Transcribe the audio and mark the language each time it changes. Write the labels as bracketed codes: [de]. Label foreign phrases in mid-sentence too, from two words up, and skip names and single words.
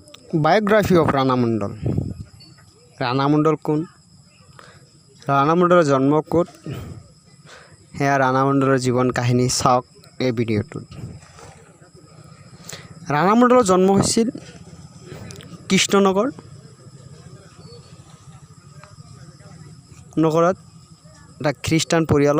[en] biography of [as] রানা মণ্ডল। রানা মণ্ডল কোন? রানা মণ্ডলৰ জন্ম ক'ত? সেয়া ৰাণা মণ্ডলৰ জীৱন কাহিনী চাওক এই ভিডিঅ'টোত। ৰাণা মণ্ডলৰ জন্ম হৈছিল কৃষ্ণনগৰত এটা খ্ৰীষ্টান পৰিয়ালত।